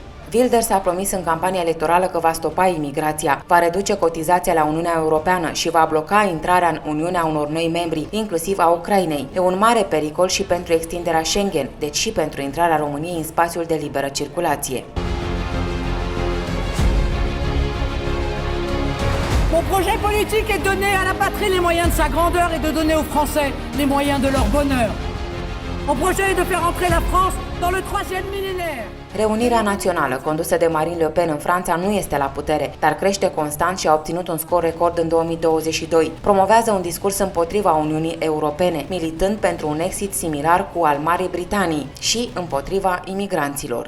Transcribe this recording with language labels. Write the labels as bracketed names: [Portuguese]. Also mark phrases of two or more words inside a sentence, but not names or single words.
[Romanian] Wilders a promis în campania electorală că va stopa imigrația, va reduce cotizația la Uniunea Europeană și va bloca intrarea în Uniunea unor noi membri, inclusiv a Ucrainei. E un mare pericol și pentru extinderea Schengen, deci și pentru intrarea României în spațiul de liberă circulație. [French] Mon projet politique est de donner à la patrie les moyens de sa grandeur et de donner aux Français les moyens de leur bonheur. Mon projet est de faire entrer la France dans le 3e millénaire. [Romanian] Reunirea națională, condusă de Marine Le Pen în Franța, nu este la putere, dar crește constant și a obținut un scor record în 2022. Promovează un discurs împotriva Uniunii Europene, militând pentru un exit similar cu al Marii Britanii și împotriva imigranților.